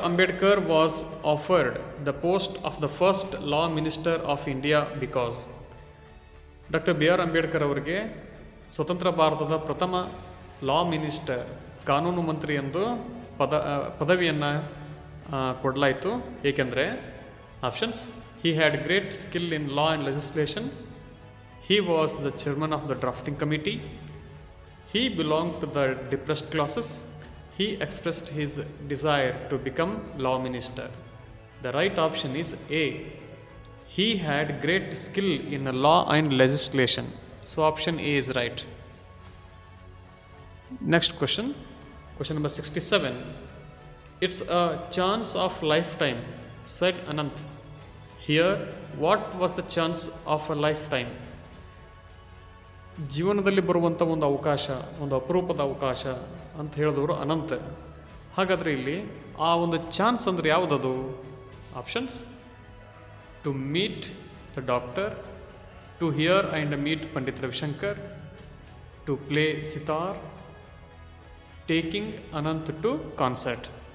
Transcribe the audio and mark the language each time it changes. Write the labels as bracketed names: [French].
[English] Ambedkar was offered the post of the first law minister of India because. [Kannada] Doctor B R Ambedkar ಅವರಿಗೆ ಸ್ವತಂತ್ರ ಭಾರತದ ಪ್ರಥಮ law minister, ಕಾನೂನು ಮಂತ್ರಿ ಎಂದು ಪದವಿಯನ್ನು ಕೊಡಲಾಯಿತು. [English] ಏಕೆಂದರೆ options: he had great skill in law and legislation, he was the chairman of the drafting committee, he belonged to the depressed classes, he expressed his desire to become law minister. The right option is A, he had great skill in law and legislation. So option A is right. Next question number 67. It's a chance of lifetime, said Anant. Here, what was the chance of a lifetime? [Kannada] ಜೀವನದಲ್ಲಿ ಬರುವಂಥ ಒಂದು ಅವಕಾಶ, ಒಂದು ಅಪರೂಪದ ಅವಕಾಶ ಅಂತ ಹೇಳಿದವರು ಅನಂತ. ಹಾಗಾದರೆ ಇಲ್ಲಿ ಆ ಒಂದು ಚಾನ್ಸ್ ಅಂದರೆ ಯಾವುದದು? [English] Options: to meet the doctor, to hear and meet Pandit Ravishankar, to play sitar, taking Anant to concert.